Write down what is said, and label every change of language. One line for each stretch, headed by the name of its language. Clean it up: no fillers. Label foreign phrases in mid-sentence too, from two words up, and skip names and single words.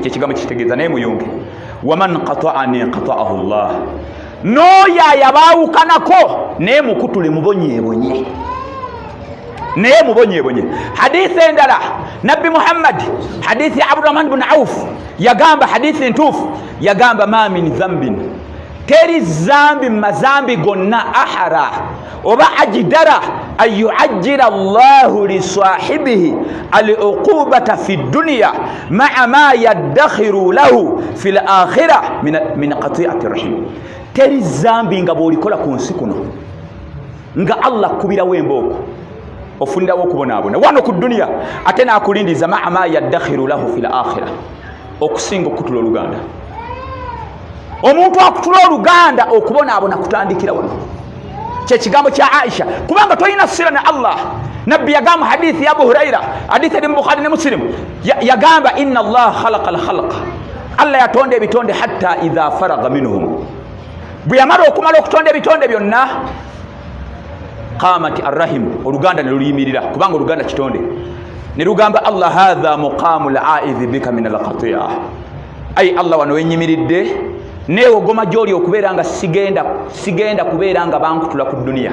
Ganda: Ekyo kigambo kitegeeza naye muyunge.
Arabic: ومن قطعني قطعه الله,
Ganda: n'oyo ayabaawukanako naye mukutule mubonyeebonye, naye mubonyeebonye. Hadithi endala Nabbi Muhammad hadithi Abdurrahman bin Auf yagamba hadithi ntuufu, yagamba
Arabic: ما من ذنب,
Ganda: teri zambi mazambi gonna ahara oba
Arabic: أجدر أن يعجل الله لصاحبه العقوبة في الدنيا مع ما يدخر له في الآخرة من قطيعة الرحم.
Ganda: Teri zambi nga bwolikola ku nsi kuno nga Allah kubirawo embooko ofunirawo okubonaabona wano ku dunya ate n'akulindiza
Arabic: مع ما يدخر له في الآخرة,
Ganda: okusinga okutula oluganda. Omuntu akutula oluganda okubonaabona kutandikira wano. Kyekigambo kya Aisha kubanga tolina sira na Allah. Nabbi yagamba hadithi ya Abu Huraira hadithi eri mu Bukhari ne Muslim yagamba
Arabic: إن الله خلق الخلق,
Ganda: Allah yatonda ebitonde
Arabic: حتى إذا فرغ منهم,
Ganda: bwe yamala okumala okutonda ebitonde byonna
Arabic: قامت الرحم,
Ganda: oluganda ne luyimirira kubanga oluganda kitonde, ne lugamba Allah
Arabic: هذا مقام العائذ بك من القطيعة,
Ganda: ay Allah wano wenyimiridde neewogoma gy'oli okubeera nga sigenda kubeera nga bankutula ku dunia.